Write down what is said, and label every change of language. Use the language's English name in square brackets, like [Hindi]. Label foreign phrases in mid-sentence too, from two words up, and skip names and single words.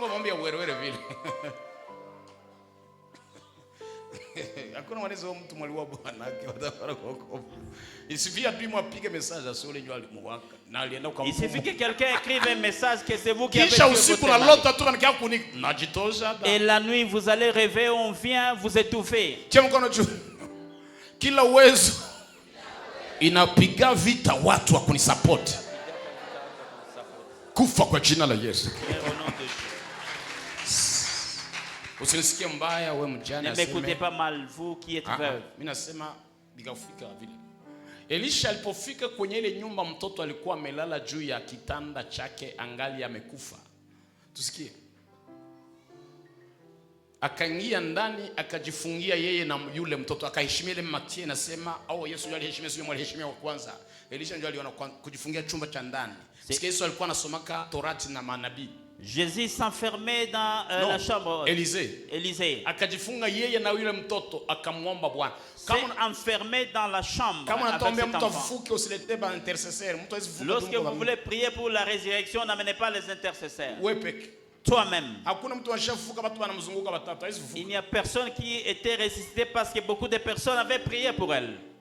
[French] Il suffit que quelqu'un écrive un message que c'est vous qui avez tué votre mari. Et la nuit, vous allez rêver, on vient vous étouffer. [Swahili] Kila uwezo inapiga vita watu wa kunisupport. Kufa kwa jina la Yesu. Usinisikie mbaya wewe mjane aseme. [French] Ne m'écoutez pas mal vous qui êtes veuve. [Swahili] Mimi nasema bigafika vile. Elisha alipofika kwenye ile nyumba mtoto alikuwa amelala juu ya kitanda chake angali amekufa. Tusikie. akaingia ndani akajifungia yeye na yule mtoto, akaheshimia ile Mathayo nasema au Yesu ndiye aliheshimia, sio aliheshimia wa kwanza. Elisha ndiye aliona kujifungia chumba cha ndani. Sikia Yesu alikuwa anasomaka Torati na manabii. [French] Jésus s'enfermait dans la chambre. Élisée. [Swahili] Akajifunga yeye na yule mtoto akamwomba Bwana. [French] Kama enfermé dans la chambre. Avec cet enfant. Lorsque vous voulez prier pour la résurrection, n'amenez pas les intercesseurs. Toi-même. Il n'y a personne qui était ressuscité parce que beaucoup de personnes avaient prié pour elle.